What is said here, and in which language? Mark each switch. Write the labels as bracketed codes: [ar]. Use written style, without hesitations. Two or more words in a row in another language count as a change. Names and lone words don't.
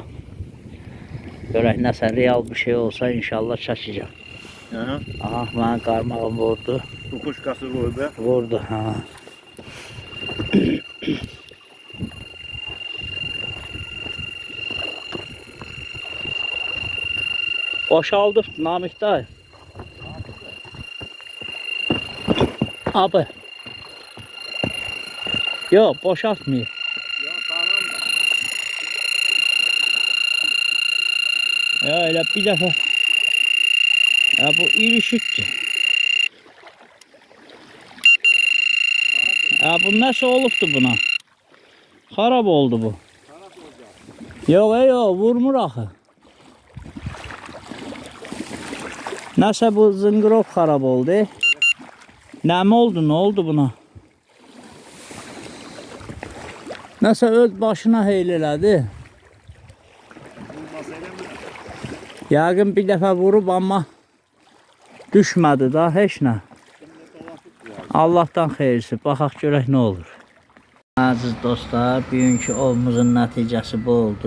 [az] Görək nəsə real bir şey olsa inşallah çəkəcəm. Aha, mənim qarmağım vurdu. Bu kuşkası vurdu. Vurdu, ha. Boşaldı Namiq dayı. [tr] Abi. Yok, boşaltmıyor. Ya tamam da. Ya öyle bir defa. Ya bu ilişikti. Ya bu nasıl olupdu buna? Harap oldu bu. Yok yok, [az] vurmur axı. [tr] Nasıl bu zıngırop harap oldu? Ne mi oldu, ne oldu buna? [az] Nasıl öz başına heyl elədi? Yəqin bir dəfə vurub amma düşmədi da heç nə. Allahdan xeyirsi, baxaq görək nə olur. Əziz dostlar, bugünkü ovumuzun nəticəsi bu oldu.